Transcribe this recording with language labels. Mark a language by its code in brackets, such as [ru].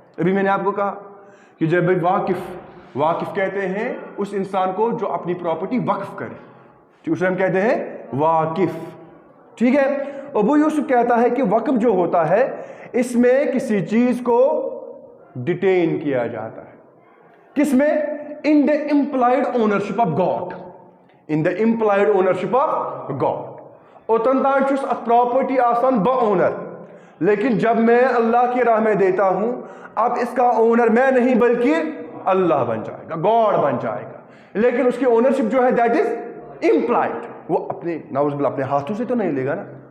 [ur] ابھی میں نے آپ کو کہا کہ جب واقف کہتے ہیں اس انسان کو جو اپنی پراپرٹی وقف کرے, اسے ہم کہتے ہیں واقف. ٹھیک ہے, ابو یوسف کہتا ہے کہ وقف جو ہوتا ہے اس میں کسی چیز کو ڈیٹین کیا جاتا ہے. کس میں؟ [en] In the implied ownership of God. In the implied ownership of God. [ks] اوتن تان چھس اتھ پراپرٹی آسان با اونر, [ur] لیکن جب میں اللہ کی راہ میں دیتا ہوں اب اس کا اونر میں نہیں بلکہ اللہ بن جائے گا, گاڈ بن جائے گا. لیکن اس کی اونرشپ جو ہے [en] That is implied. [ur] وہ اپنے نعوذ باللہ اپنے ہاتھوں سے تو نہیں لے گا نا.